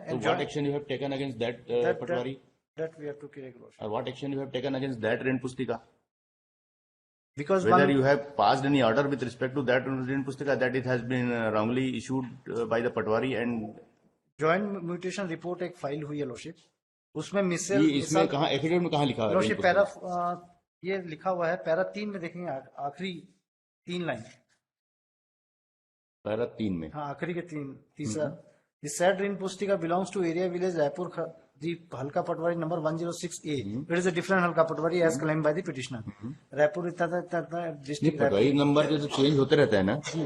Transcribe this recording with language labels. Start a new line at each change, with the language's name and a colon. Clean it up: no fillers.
English: So what action you have taken against that patwari? That we have to correct, Lordship. Or what action you have taken against that Rin Pustika? Because Whether one, you have passed any order with respect to that Rin Pustika that it has been wrongly issued by the patwari and joint mutation report
Hindi: एक file हुई है,
English: Lordship.
Hindi: उसमें मिसल ये इसमें कहाँ affidavit में कहाँ लिखा है? Lordship पैरा ये लिखा हुआ है पैरा 3 में देखेंगे आखिरी 3 लाइन पैरा 3 में हाँ आखिरी के तीसरा
English: The said Rin Pustika belongs to area village Raipur, the Halka Patwari number 106A. It is a different Halka Patwari as claimed by the petitioner. Raipur district.
Hindi: Patwari number जो change होते रहता है ना.